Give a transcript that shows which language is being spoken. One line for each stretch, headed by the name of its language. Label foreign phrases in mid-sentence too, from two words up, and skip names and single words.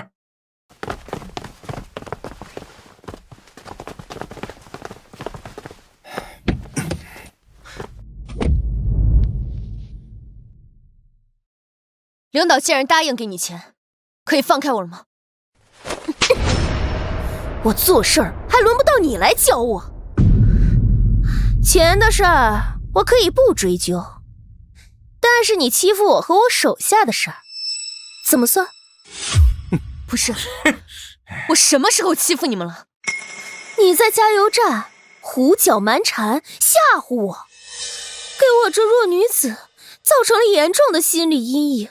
Chinese: 領導既然答應給你錢，可以放開我了嗎？我做事兒還輪不到你來教我。錢的事兒我可以不追究，但是你欺負我和我手下的事兒，怎麼算？不是，我什麼時候欺負你們了？你在加油站胡攪蠻纏，嚇唬我，給我這弱女子造成了嚴重的心理陰影。